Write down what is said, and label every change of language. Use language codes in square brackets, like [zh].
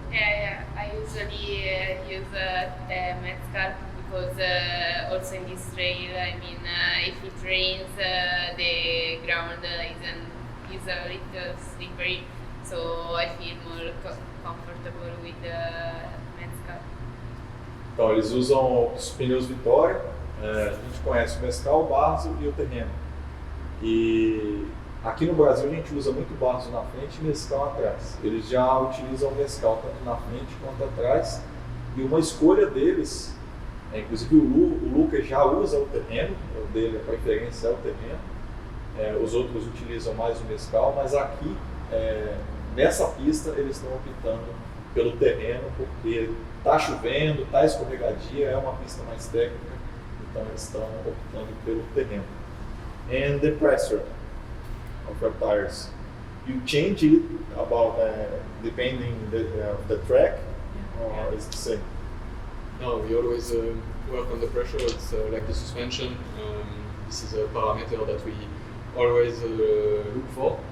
[en] Yeah, I usually use the Metzger because also in this trail, I mean, if it rains, the ground is a little slippery, so I feel more comfortable with the Metzger. [pt] Então, eles usam os pneus Vitória, a gente conhece o mescal, o barzo e o terreno. E aqui no Brasil a gente usa muito barzo na frente e mescal atrás. Eles já utilizam o mescal tanto na frente quanto atrás. E uma escolha deles, inclusive o Lucas já usa o terreno, o dele, a preferência é o terreno. Os outros utilizam mais o mescal, mas aqui, nessa pista, eles estão optando pelo terreno porque está chovendo, está escorregadia, é uma pista mais técnica, então eles estão optando pelo terreno. [en] And the pressure of your tires, you change it about depending the track, or is it the same? No, we always work on the pressure. It's like the suspension. This is a parameter that we always look for.